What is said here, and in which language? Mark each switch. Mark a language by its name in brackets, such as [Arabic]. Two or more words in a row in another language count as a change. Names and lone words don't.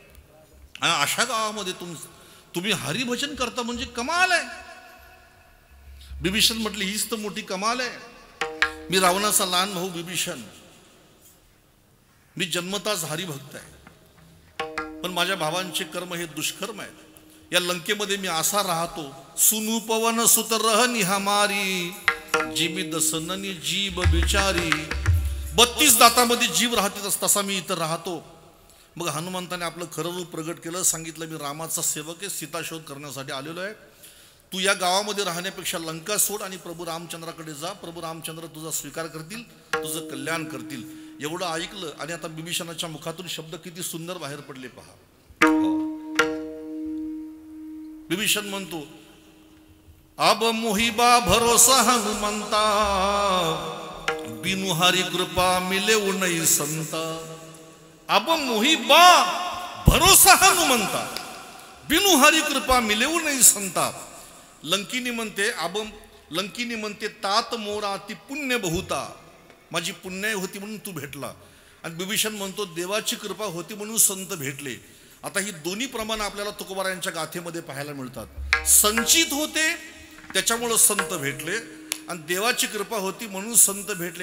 [Marathi] आणि अशा गावामध्ये तुम्ही हरिभजन करता म्हणजे कमाल आहे. बिभीषण म्हटले हीच तर मोठी कमाल आहे. मी रावणाचा लहान भाऊ बिभीषण, मी जन्मताच हरिभक्त आहे, पण माझ्या भावांचे कर्म हे दुष्कर्म आहेत. या लंकेमध्ये मी असा राहतो. [Awadhi] सुनु पवन सुत रहनी हमारी जीबी दसननी जीव बिचारी. [Marathi] 32 दातामध्ये जीव राहते तसा मी इथं राहतो. मग हनुमंताने आपलं खरं रूप प्रगट केलं. सांगितलं मी रामाचा सेवक आहे, सीताशोध करण्यासाठी आलेलो आहे. तू या गावामध्ये राहण्यापेक्षा लंका सोड आणि प्रभू रामचंद्राकडे जा. प्रभू रामचंद्र तुझा स्वीकार करतील, तुझं कल्याण करतील. एवढं ऐकलं आणि आता बिभीषणाच्या मुखातून शब्द किती सुंदर बाहेर पडले पहा. बिभीषण म्हणतो [Awadhi] अब मोहिबा भरोसा हनुमंता बिनु हरि कृपा मिले उनई संता. अब मोहिबा भरोसा हनुमंता बिनु हरि कृपा मिले उनई संता. [Marathi] लंकिनी म्हणते [Awadhi] तात मोरा ती पुण्य बहुता, [Marathi] माझी पुण्याई होती म्हणून तू भेटला. आणि बिभीषण म्हणतो देवाची कृपा होती म्हणून संत भेटले. आता ही दोन्ही प्रमाण आपल्याला तुकोबारायांच्या गाथेमध्ये पाहायला मिळतात. संचित होते त्याच्यामुळं संत भेटले आणि देवाची कृपा होती म्हणून संत भेटले.